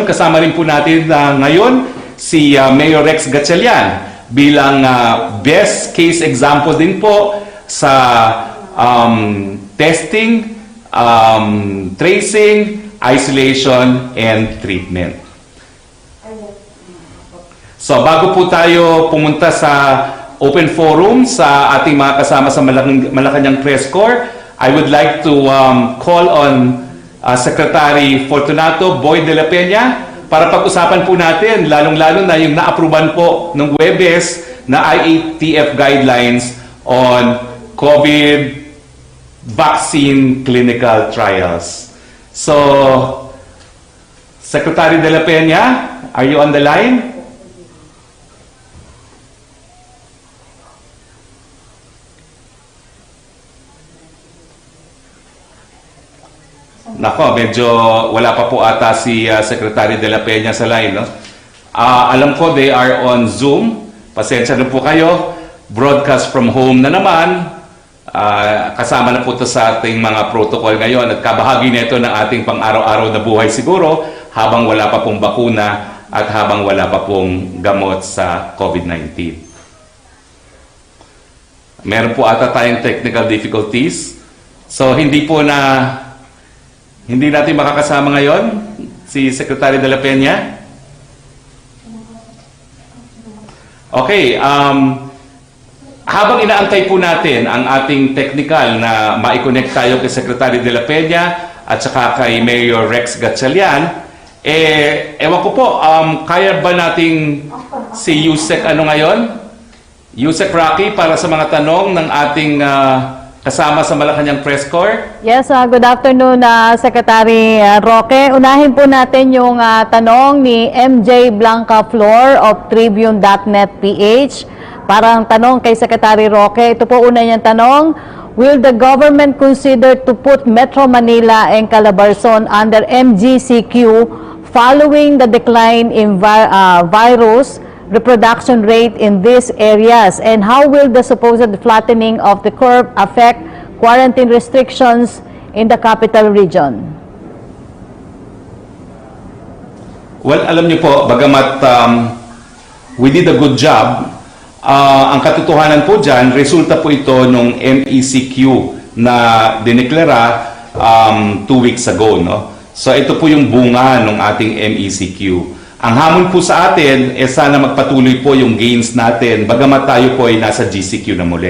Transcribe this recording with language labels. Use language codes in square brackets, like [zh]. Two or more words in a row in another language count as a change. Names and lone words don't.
[tl] Kasama rin po natin ngayon si Mayor Rex Gatchalian bilang [en] best case example [tl] din po sa [en] testing, tracing, isolation, and treatment. [tl] So bago po tayo pumunta sa [en] open forum [tl] sa ating mga kasama sa Malacanang Press Corps, [en] I would like to call on Secretary Fortunato Boy de la Peña [tl] para pag-usapan po natin, lalong-lalo na yung na-apruban po ng Huwebes na [en] IATF guidelines on COVID vaccine clinical trials. [tl] So, Secretary de la Peña, [en] are you on the line? [tl] Nako, medyo wala pa po ata si Secretary de la Peña sa line, no? Alam ko [en] they are on Zoom. [tl] Pasensya na po kayo. [en] Broadcast from home [tl] na naman. Kasama na po ito sa ating mga protocol ngayon at kabahagi nito ng ating pang-araw-araw na buhay siguro habang wala pa pong bakuna at habang wala pa pong gamot sa COVID-19. Meron po ata tayong [en] technical difficulties. [tl] So hindi natin makakasama ngayon si Secretary de la Peña. Okay, habang inaantay po natin ang ating technical na ma-connect tayo kay Secretary de la Peña at saka kay Mayor Rex Gatchalian, ewan ko po, kaya ba nating si Yusek ngayon? Yusek Roque para sa mga tanong ng ating kasama sa Malacanang Press Corps. [en] Yes, good afternoon, Secretary Roque. [tl] Unahin po natin yung tanong ni MJ Blanca Flor of Tribune.net PH. Parang tanong kay Secretary Roque. Ito po una niyang tanong. [en] Will the government consider to put Metro Manila and Calabarzon under MGCQ following the decline in virus reproduction rate in these areas, and how will the supposed flattening of the curve affect quarantine restrictions in the capital region? Well, [tl] alam niyo po, bagamat [en] we did a good job, [tl] ang katotohanan po dyan, resulta po ito nung MECQ na dineklara 2 weeks ago, no? So ito po yung bunga ng ating MECQ. Ang hamon po sa atin, sana magpatuloy po yung gains natin, bagamat tayo po ay nasa GCQ na muli.